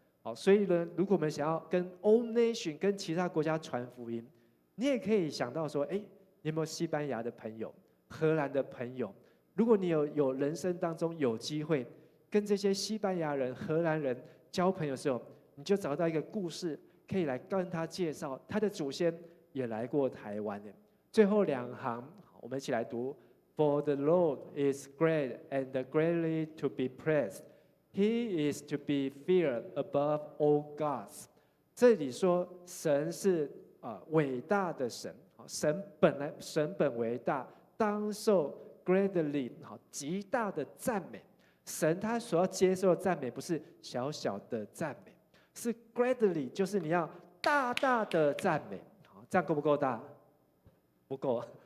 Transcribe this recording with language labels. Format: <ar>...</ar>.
<zh>好，所以呢，如果我们想要跟 All Nation 跟其他国家传福音，你也可以想到说，你有没有西班牙的朋友、荷兰的朋友？如果你有人生当中有机会跟这些西班牙人、荷兰人交朋友的时候，你就找到一个故事，可以来跟他介绍他的祖先也来过台湾的。最后2行，我们一起来读 ：</zh> <en>For the Lord is great and greatly to be praised. He is to be feared above all gods.</en> <zh>这里说神是伟大的神，神本为大，当受 greatly 极大的赞美。神他所要接受的赞美不是小小的赞美，是 greatly， 就是你要大大的赞美。这样够不够大？不够。</zh>